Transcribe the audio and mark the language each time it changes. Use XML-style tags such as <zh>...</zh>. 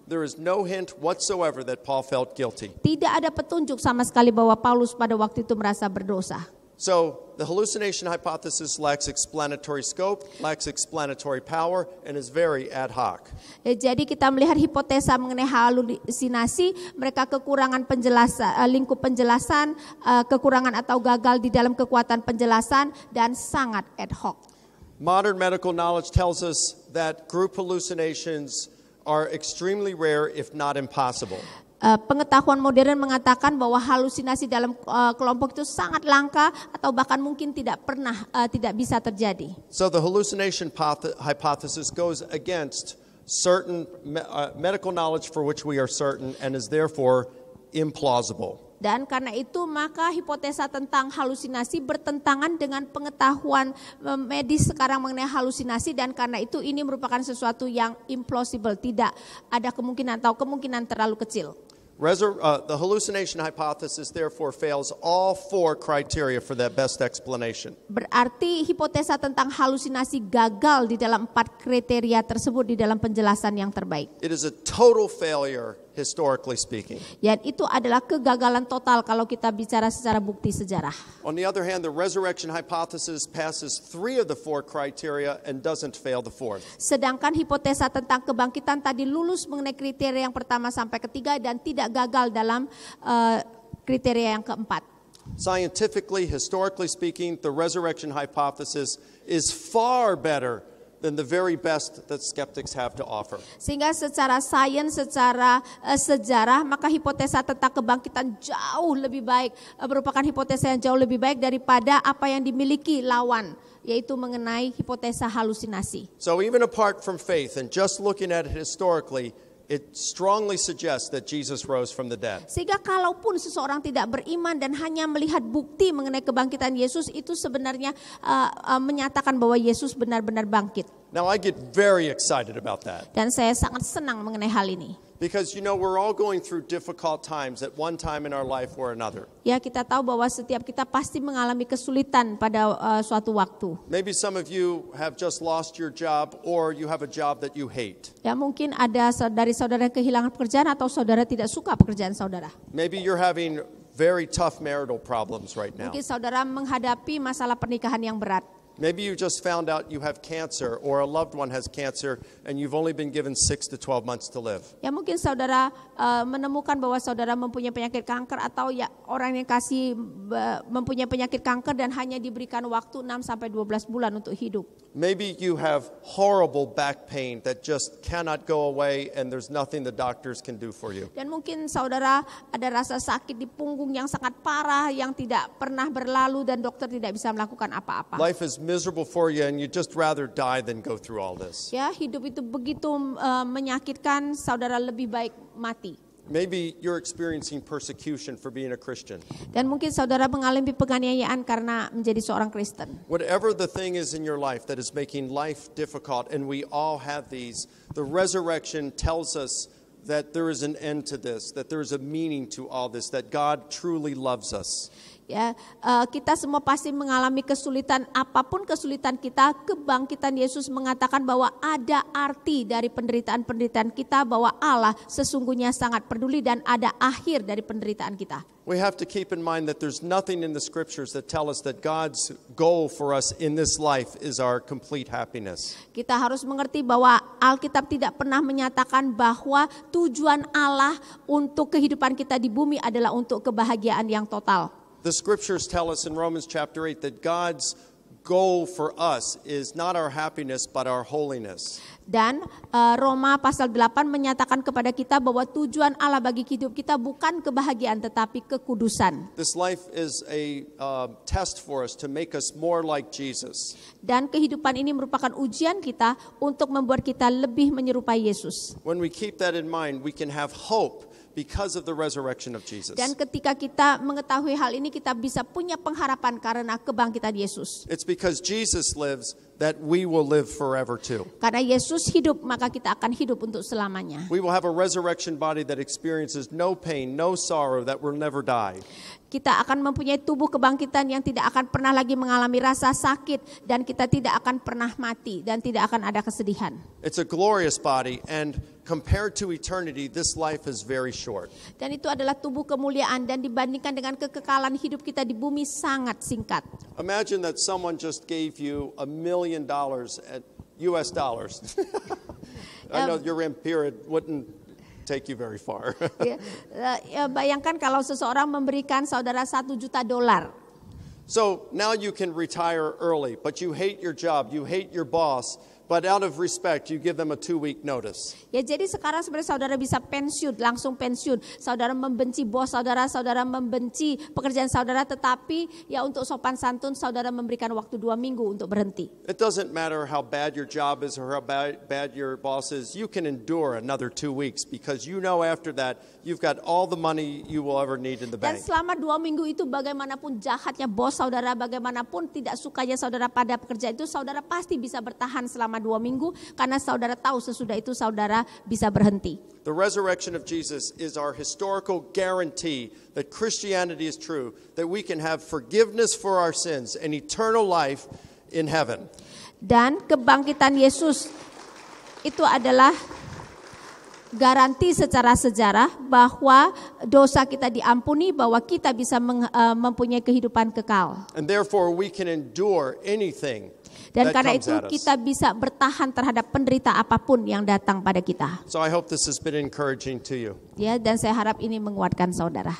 <en>There is no hint whatsoever that Paul felt guilty.</en> <id>Tidak ada petunjuk sama sekali bahwa Paulus pada waktu itu merasa berdosa.</id> <en>So, the hallucination hypothesis lacks explanatory scope, lacks explanatory power, and is very ad hoc.</en> <id>Jadi kita melihat hipotesa mengenai halusinasi, mereka kekurangan penjelasan, lingkup penjelasan, kekurangan atau gagal di dalam kekuatan penjelasan, dan sangat ad hoc.</id> <en>Modern medical knowledge tells us that group hallucinations are extremely rare, if not impossible.</en> <id>Pengetahuan modern mengatakan bahwa halusinasi dalam kelompok itu sangat langka atau bahkan mungkin tidak bisa terjadi.</id> <en>So the hallucination hypothesis goes against certain medical knowledge for which we are certain and is therefore implausible.</en> <id>Dan karena itu maka hipotesa tentang halusinasi bertentangan dengan pengetahuan medis sekarang mengenai halusinasi, dan karena itu ini merupakan sesuatu yang implausible, tidak ada kemungkinan atau kemungkinan terlalu kecil.</id> <en>The hallucination hypothesis therefore fails all 4 criteria for that best explanation.</en> <id>Berarti hipotesa tentang halusinasi gagal di dalam 4 kriteria tersebut di dalam penjelasan yang terbaik.</id> <en>It is a total failure historically speaking.</en> <id>Dan itu adalah kegagalan total kalau kita bicara secara bukti sejarah.</id> <en>On the other hand, the resurrection hypothesis passes 3 of the 4 criteria and doesn't fail the 4th.</en> <id>Sedangkan hipotesa tentang kebangkitan tadi lulus mengenai kriteria yang pertama sampai ketiga dan tidak gagal dalam kriteria yang keempat.</id> <en>Scientifically, historically speaking, the resurrection hypothesis is far better than the very best that skeptics have to offer.</en> <id>Sehingga secara sains, secara sejarah, maka hipotesa tentang kebangkitan jauh lebih baik, merupakan hipotesa yang jauh lebih baik daripada apa yang dimiliki lawan, yaitu mengenai hipotesa halusinasi.</id> <en>So even apart from faith and just looking at it historically, it strongly suggests that Jesus rose from the dead.</en> <id>Sehingga kalaupun seseorang tidak beriman dan hanya melihat bukti mengenai kebangkitan Yesus, itu sebenarnya menyatakan bahwa Yesus benar-benar bangkit.</id> <en>Now I get very excited about that.</en> <id>Dan saya sangat senang mengenai hal ini.</id> <en>Because we're all going through difficult times at one time in our life or another.</en> <id>Ya, kita tahu bahwa setiap kita pasti mengalami kesulitan pada suatu waktu.</id> <en>Maybe some of you have just lost your job or you have a job that you hate.</en> <id>Ya, mungkin ada dari saudara yang kehilangan pekerjaan atau saudara tidak suka pekerjaan saudara.</id> <en>Maybe you're having very tough marital problems right now.</en> <id>Mungkin saudara menghadapi masalah pernikahan yang berat.</id> <en>Maybe you just found out you have cancer or a loved one has cancer and you've only been given 6 to 12 months to live.</en> <id>Ya, mungkin saudara menemukan bahwa saudara mempunyai penyakit kanker atau ya orang yang kasih mempunyai penyakit kanker dan hanya diberikan waktu 6 sampai 12 bulan untuk hidup.</id> <en>Maybe you have horrible back pain that just cannot go away and there's nothing the doctors can do for you.</en> <id>Dan mungkin saudara ada rasa sakit di punggung yang sangat parah yang tidak pernah berlalu dan dokter tidak bisa melakukan apa-apa.</id> <en>Life is miserable for you and you just rather die than go through all this.</en> <id>Ya, hidup itu begitu menyakitkan, saudara lebih baik mati.</id> <en>Maybe you're experiencing persecution for being a Christian.</en> <id>Dan mungkin saudara mengalami penganiayaan karena menjadi seorang Kristen.</id> <en>Whatever the thing is in your life that is making life difficult, and we all have these, the resurrection tells us that there is an end to this, that there is a meaning to all this, that God truly loves us.</en> <id>Ya, kita semua pasti mengalami kesulitan, apapun kesulitan kita, kebangkitan Yesus mengatakan bahwa ada arti dari penderitaan-penderitaan kita, bahwa Allah sesungguhnya sangat peduli dan ada akhir dari penderitaan kita.</id> <en>We have to keep in mind that there's nothing in the scriptures that tell us that God's goal for us in this life is our complete happiness.</en> <id>Kita harus mengerti bahwa Alkitab tidak pernah menyatakan bahwa tujuan Allah untuk kehidupan kita di bumi adalah untuk kebahagiaan yang total.</id> <en>The scriptures tell us in Romans chapter 8 that God's goal for us is not our happiness but our holiness.</en> <id>Dan Roma pasal 8 menyatakan kepada kita bahwa tujuan Allah bagi hidup kita bukan kebahagiaan tetapi kekudusan.</id> <en>This life is a test for us to make us more like Jesus.</en> <id>Dan kehidupan ini merupakan ujian kita untuk membuat kita lebih menyerupai Yesus.</id> <en>When we keep that in mind, we can have hope because of the resurrection of Jesus.</en> <id>Dan ketika kita mengetahui hal ini, kita bisa punya pengharapan karena kebangkitan Yesus.</id> <en>It's because Jesus lives that we will live forever too.</en> <id>Karena Yesus hidup, maka kita akan hidup untuk selamanya.</id> <en>We will have a resurrection body that experiences no pain, no sorrow, that will never die.</en> <id>Kita akan mempunyai tubuh kebangkitan yang tidak akan pernah lagi mengalami rasa sakit, dan kita tidak akan pernah mati, dan tidak akan ada kesedihan.</id> <en>It's a glorious body, and compared to eternity, this life is very short.</en> <id>Dan itu adalah tubuh kemuliaan, dan dibandingkan dengan kekekalan hidup kita di bumi sangat singkat.</id> <en>Imagine that someone just gave you $1 million at US dollars. I know your period wouldn't take you very far.</en> <id>Bayangkan kalau seseorang memberikan saudara $1 juta.</id> <en>So now you can retire early, but you hate your job, you hate your boss, but out of respect, you give them a 2-week notice.</en> <id>Ya, jadi sekarang sebenarnya saudara bisa pensiun, langsung pensiun. Saudara membenci bos saudara, saudara membenci pekerjaan saudara, tetapi ya untuk sopan santun saudara memberikan waktu 2 minggu untuk berhenti.</id> <en>It doesn't matter how bad your job is or how bad your boss is. You can endure another 2 weeks because you know after that you've got all the money you will ever need in the</en> <id>Dan</id> <en>bank.</en> <id>selama 2 minggu itu bagaimanapun jahatnya bos saudara, bagaimanapun tidak sukanya saudara pada pekerjaan itu, saudara pasti bisa bertahan selama 2 minggu karena saudara tahu sesudah itu saudara bisa berhenti.</id> <en>The resurrection of Jesus is our historical guarantee that Christianity is true, that we can have forgiveness for our sins and eternal life in heaven.</en> <id>Dan kebangkitan Yesus itu adalah garansi secara sejarah bahwa dosa kita diampuni, bahwa kita bisa mempunyai kehidupan kekal.</id> <en>And therefore we can endure anything.</en> <id>Dan karena itu kita bisa bertahan terhadap penderita apapun yang datang pada kita.</id> <en>So I hope this has been encouraging to you.</en> <id>Ya, dan saya harap ini menguatkan saudara.</id>